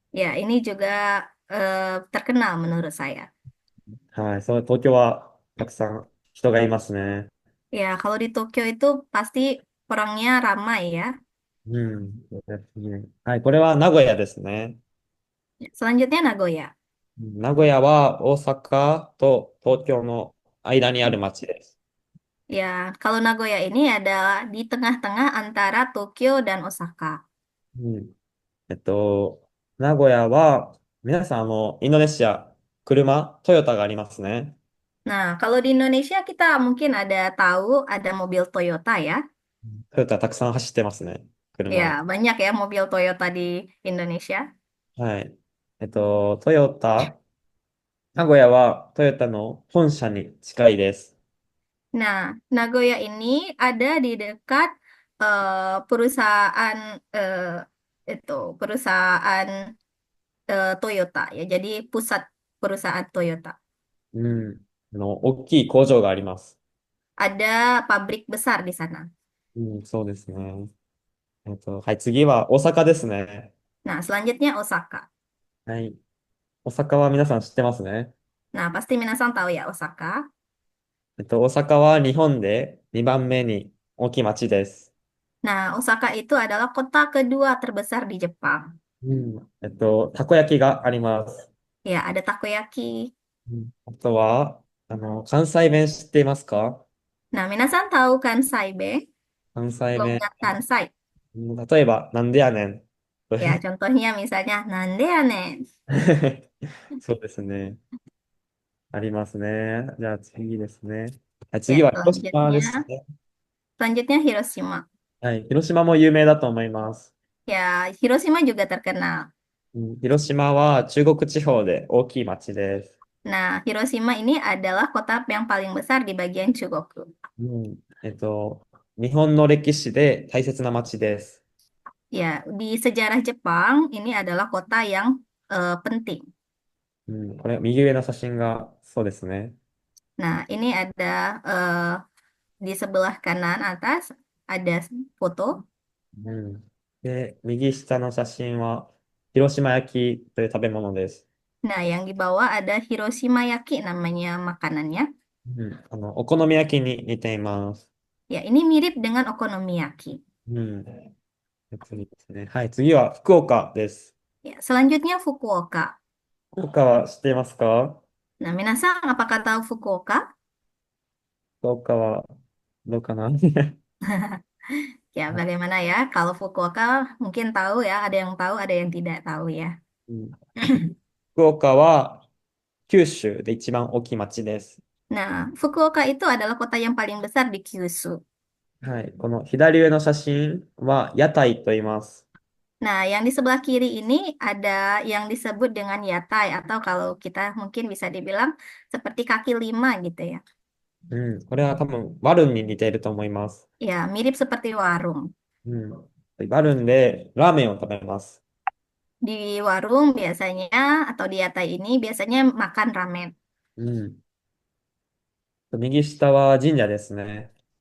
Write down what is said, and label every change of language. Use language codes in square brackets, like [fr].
[id] Ya, ini juga terkenal menurut saya. [ja] はい。東京はたくさん人がいますね。 [id] Ya, kalau di Tokyo itu pasti orangnya ramai ya. [ja] うん。そうですね。はい。これは名古屋ですね。 [id] Selanjutnya Nagoya. [ja] 名古屋は大阪と東京の間にある町です。 [id] Ya, kalau Nagoya ini adalah di tengah-tengah antara Tokyo dan Osaka. [ja] うん。名古屋は、皆さん、インドネシア、トヨタがありますね。 [id] Nah, kalau di Indonesia kita mungkin ada tahu ada mobil Toyota ya. [ja] トヨタたくさん走ってますね。 [id] Ya, [ja] 車。 [id] banyak ya mobil Toyota di Indonesia. [ja] はい。トヨタ、名古屋はトヨタの本社に近いです。 [id] Nah, Nagoya ini ada di dekat perusahaan itu perusahaan Toyota ya. Jadi pusat perusahaan Toyota. [ja] うん。大きい工場があります。 [id] Ada pabrik besar di sana. [ja] うん、そうですね。はい、次は大阪ですね。 [id] Nah, selanjutnya Osaka. [ja] はい。大阪は皆さん知ってますね。 [id] Nah, pasti minasan tahu ya Osaka. [ja] 大阪は日本で2番目に大きい町です。 [id] Nah, Osaka itu adalah kota kedua terbesar di Jepang. [ja] うん。たこ焼きがあります。 [id] Ya, ada takoyaki. [ja] うん。あとは、関西弁知っていますか？ [id] Nah, minasan tahu kansai be? [ja] 関西 [id] Kalau [ja] 弁。 [id] ingat kansai. [ja] 例えば、なんでやねん。 [id] Ya, contohnya misalnya, [ja] nande ya, Nen? そうですね。ありますね。じゃあ次ですね。はい、 [id] Ya, [ja] 次は広島です [id] selanjutnya, [ja] ね。 [id] selanjutnya Hiroshima. [ja] はい。広島も有名だと思います。 [id] Ya, Hiroshima juga terkenal. [ja] うん、広島は中国地方で大きい町です。 [id] Nah, Hiroshima ini adalah kota yang paling besar di bagian Chugoku. [ja] うん。日本の歴史で大切な町です。 [id] Ya, di sejarah Jepang ini adalah kota yang penting. [ja] うん。これ、右上の写真がそうですね。 [id] Nah, ini ada di sebelah kanan atas ada foto. [ja] うん。で、右下の写真は広島焼きという食べ物です。 [id] Nah, yang di bawah ada Hiroshima Yaki namanya makanannya. [ja] うん。お好み焼きに似ています。 [id] Ya, ini mirip dengan okonomiyaki. [ja] うん。次ですね。はい、次は福岡です。 [id] Ya, selanjutnya Fukuoka. [ja] 福岡は知っていますか？ [id] Nah, minasan apakah tahu Fukuoka? [ja] 福岡はどうかな？ [id] Ya, bagaimana ya? Kalau Fukuoka mungkin tahu ya, ada yang tahu, ada yang tidak tahu ya. [ja] うん。福岡は九州で一番大きい町です。 [id] Nah, Fukuoka itu adalah kota yang paling besar di Kyushu. [ja] はい。この左上の写真は屋台と言います。 [id] Nah, yang di sebelah kiri ini ada yang disebut dengan yatai atau kalau kita mungkin bisa dibilang seperti kaki lima gitu ya. [ja] うん。これは多分バルンに似ていると思います。 [id] Ya, mirip seperti warung. [ja] うん。バルンでラーメンを食べます。 [id] Di warung biasanya atau di yatai ini biasanya makan ramen. [ja] うん。右下は神社ですね。